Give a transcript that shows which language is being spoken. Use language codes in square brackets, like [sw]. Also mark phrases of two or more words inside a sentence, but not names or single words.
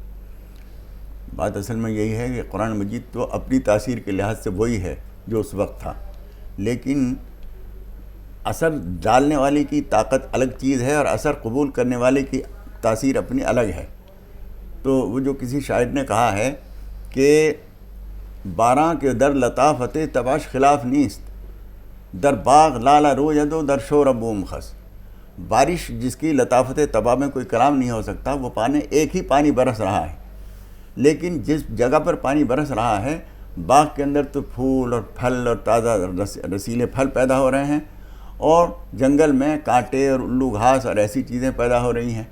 [ur] بات اصل میں یہی ہے کہ قرآن مجید تو اپنی تاثیر کے لحاظ سے وہی ہے جو اس وقت تھا، لیکن اثر ڈالنے والے کی طاقت الگ چیز ہے، اور اثر قبول کرنے والے کی تاثیر اپنی الگ ہے۔ تو وہ جو کسی شاعر نے کہا ہے کہ [fa] باراں کے در لطافت تباش خلاف نیست، در باغ لالا رو یدو در شور بوم خس. [ur] بارش جس کی لطافت طبع میں کوئی کلام نہیں ہو سکتا، وہ پانی ایک ہی پانی برس رہا ہے، لیکن جس جگہ پر پانی برس رہا ہے باغ کے اندر تو پھول اور پھل اور تازہ رسیلے پھل پیدا ہو رہے ہیں، اور جنگل میں کانٹے اور الو گھاس اور ایسی چیزیں پیدا ہو رہی ہیں.